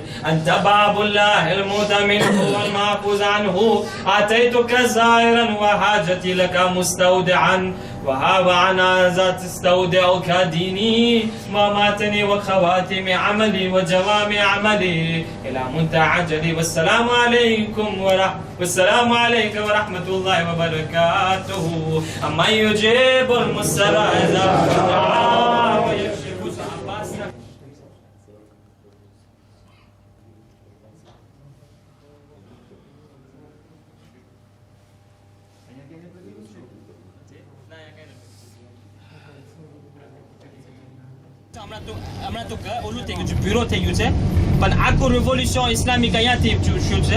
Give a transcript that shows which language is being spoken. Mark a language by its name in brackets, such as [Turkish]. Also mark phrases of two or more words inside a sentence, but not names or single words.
[Arabic] أنت باب الله المؤتمن والمحفوظ عنه أتيتك زائرا وحاجتي لك مستودعا وهذا عن ذات استودعك ديني وماتني وخواتم عملي وجوامع عملي إلى منتهى عجلي والسلام عليك ورحمة الله وبركاته أما يجيب المضطر إذا دعا ويكشف البأس. [Gujarati] હમણાં તો ઓલું થઈ ગયું છે, બ્યુરો થઈ ગયું છે, પણ આખું [English] revolution Islamic [Gujarati] અહીંયાથી શું છે.